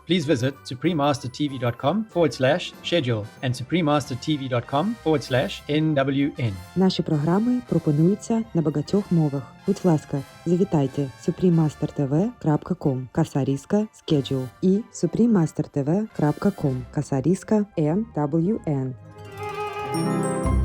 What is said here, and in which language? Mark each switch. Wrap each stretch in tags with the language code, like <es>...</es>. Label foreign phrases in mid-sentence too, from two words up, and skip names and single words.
<en>Please visit suprememastertv.com/schedule and suprememastertv.com/NWN.</en> <uk>Наші програми пропонуються на багатьох мовах. Будь ласка, завітайте suprememastertv.com /schedule і suprememastertv.com /NWN.</uk>